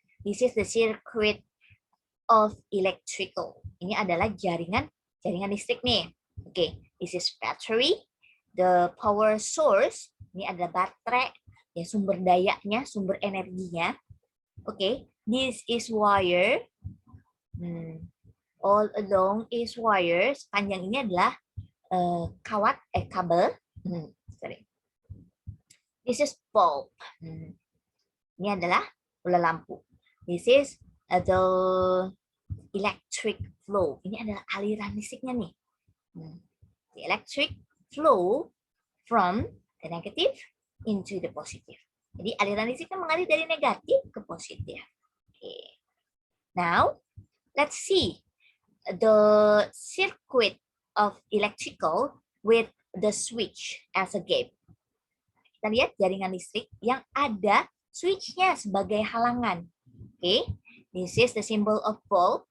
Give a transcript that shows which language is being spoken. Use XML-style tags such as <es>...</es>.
<en>This is the circuit of electrical.</en> <id>Ini adalah jaringan listrik nih.</id> <en>Okay, this is battery. The power source.</en> <id>Ini adalah baterai. Ya, sumber dayanya, sumber energinya.</id> <en>Okay, this is wire. All along is wire.</en> <id>Sepanjang ini adalah kabel.</id> <en>Sorry. This is bulb.</en> <id>Ini adalah bola lampu.</id> <en>This is the electric flow.</en> <id>Ini adalah aliran listriknya nih.</id> <en>The electric flow from the negative into the positive.</en> <id>Jadi aliran listriknya mengalir dari negatif ke positif.</id> <en>Okay. Now, let's see the circuit of electrical with the switch as a gap.</en> <id>Kita lihat jaringan listrik yang ada switch-nya sebagai halangan.</id> <en>Okay, this is the symbol of bulb.</en>